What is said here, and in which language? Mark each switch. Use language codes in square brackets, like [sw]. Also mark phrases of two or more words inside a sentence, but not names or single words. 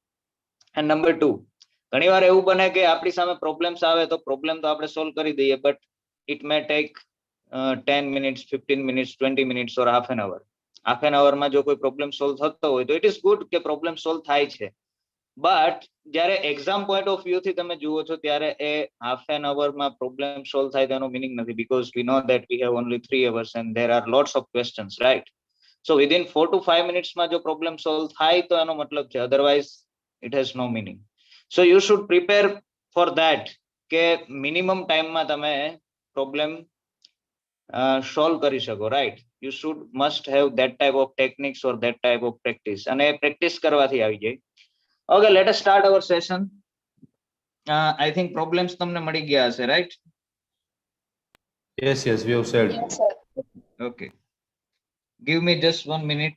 [gu] એન્ડ નંબર 2, ઘણીવાર એવું બને કે આપણી સામે પ્રોબ્લેમ્સ આવે તો પ્રોબ્લેમ તો આપણે સોલ્વ કરી દઈએ, [en] but it may take 10 minutes, 15 minutes, 20 minutes or half an hour. half an hour [gu] જો કોઈ પ્રોબ્લેમ સોલ્વ થતો હોય તો [en] it is good [gu] કે પ્રોબ્લેમ સોલ્વ થાય છે, બટ જ્યારે [en] exam point of view [gu] થી તમે જુઓ છો ત્યારે એ [en] half an hour [gu] માં પ્રોબ્લેમ સોલ્વ થાય તેનો મિનિંગ નથી, [en] because we know that we have only 3 hours and there are lots of questions, right? So within 4 to 5 minutes [gu] માં જો પ્રોબ્લેમ સોલ્વ થાય તો એનો મતલબ છે, [en] otherwise it has no meaning. So you should prepare for that [gu] કે મિનિમમ ટાઈમમાં તમે પ્રોબ્લેમ સોલ્વ કરી શકો, રાઈટ? [en] You should must have that type of techniques or that type of practice, [gu] અને પ્રેક્ટિસ કરવાથી આવી જાય. [en] Okay, let us start our session. I think problems [gu] તમને મળી ગયા હશે, [en] right? Yes, we have said. Yes, sir. Okay. Give me just 1 minute.